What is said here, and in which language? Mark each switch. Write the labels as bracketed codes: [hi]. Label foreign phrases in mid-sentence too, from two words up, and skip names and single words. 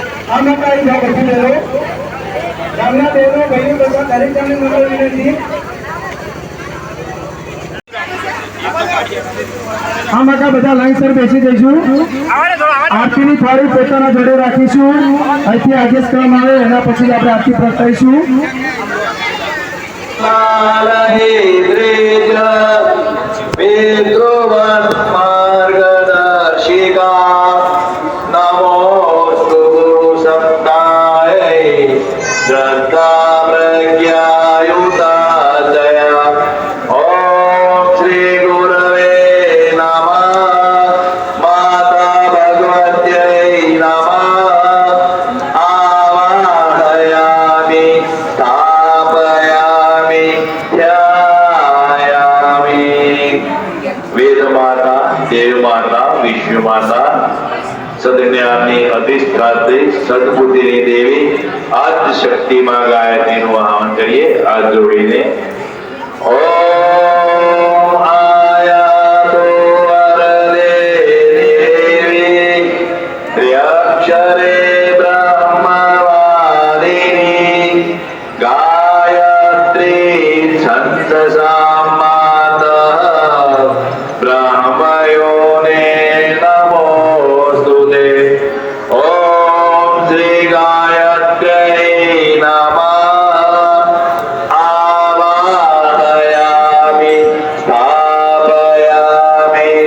[gu] આ માતાની ભાવ કરતી લેવો ગામના બહેનો ભાઈઓ બધા દરેક જણને નમ્ર વિનંતી આ માતા બધા લાઈનસર બેસી જઈશું આરતીની થાળી પોતાના જોડે રાખીશું અહીંથી આદેશ કરવામાં આવે એના પછી જ આપણે આરતી પ્રગટાઈશું [sa] मार्गदर्शिका नमोस्तु गुरु सत्तायै श्रद्धा प्रज्ञायुता दया ओम श्री गुरवे नमः माता भगवत्यै नमः आवाहयामि स्थापयामि ध्यायामि वेद माता देव माता विश्व माता [gu] સદજ્ઞાનની અધિષ્ઠાત્રી સદબુદ્ધિની દેવી આદ્ય શક્તિમાં ગાયત્રીનું આહવાન કરીએ હાથ જોડીને [sa] ઓમ આયાતો વરદે દેવી ત્ર્યક્ષરે બ્રહ્મવાદિની ગાયત્રી છંદસા માતઃ બ્રહ્મયોને नमोस्तुते ओम श्री गायत्र्यै नमः आवाहयामि स्थापयामि